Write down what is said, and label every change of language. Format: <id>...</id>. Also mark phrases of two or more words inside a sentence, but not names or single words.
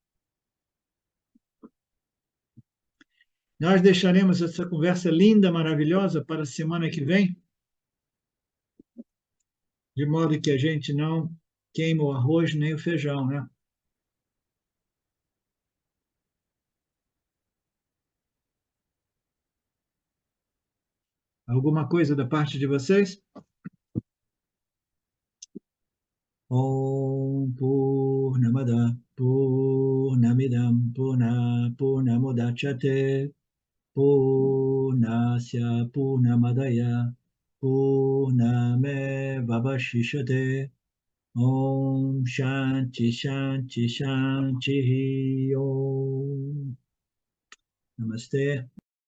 <pt>Nós deixaremos essa conversa linda, maravilhosa para a semana que vem, de modo que a gente não queime o arroz nem o feijão, né? Alguma coisa da parte de vocês?</pt> <sa>Om Purnamada Purnamidam Purnamudachyate Purnasya Purnamadaya Purnamevavashishate Om Shanti Shanti Shanti Om Namaste.</sa>